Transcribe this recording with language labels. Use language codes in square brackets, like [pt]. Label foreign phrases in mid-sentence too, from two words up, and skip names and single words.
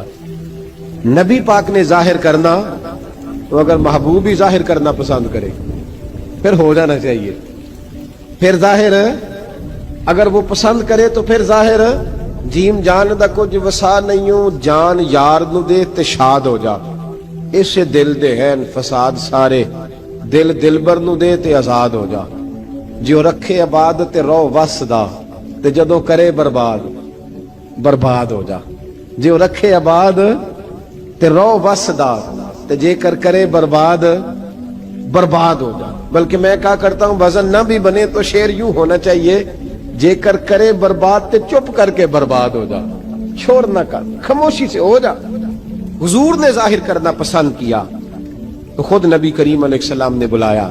[ur] نبی پاک نے ظاہر کرنا تو اگر محبوب ہی ظاہر کرنا پسند کرے پھر ہو جانا چاہیے. پھر ظاہر اگر وہ پسند کرے تو پھر ظاہر [pa] جیم جان دا کچھ وسا نہیں ہوں, جان یار نو دے تے شاد ہو جا. اس سے دل دے ہیں فساد سارے, دل دلبر نو دے تے آزاد ہو جا. جو رکھے آباد تے رو وس دا, تے جدوں کرے برباد ہو جا. جو رکھے آباد تے رو وسدا تے جے کر کرے برباد برباد ہو جا. [ur] بلکہ میں کہا کرتا ہوں وزن نہ بھی بنے تو شعر یوں ہونا چاہیے [pa] جے کر کرے برباد تے چپ کر کے برباد ہو جا, [ur] چھوڑ نہ کر, خاموشی سے ہو جا. حضور نے ظاہر کرنا پسند کیا تو خود نبی کریم علیہ السلام نے بلایا.